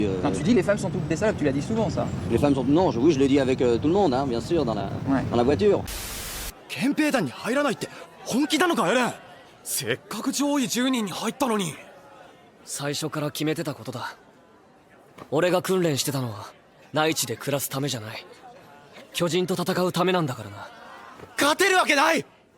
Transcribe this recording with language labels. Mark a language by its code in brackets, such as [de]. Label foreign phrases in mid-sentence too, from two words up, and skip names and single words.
[fr] Quand tu dis les femmes sont toutes des salopes, tu l'as dit souvent ça. Les femmes sont... Non, oui, je le dis avec tout le monde, hein, bien sûr, dans la voiture. [ja] 憲兵団に入らないって本気なのかエレン。せっかく上位10人に入ったのに。最初から決めてたことだ。俺が訓練してたのは内地で暮らすためじゃない。巨人と戦うためなんだからな。勝てるわけない。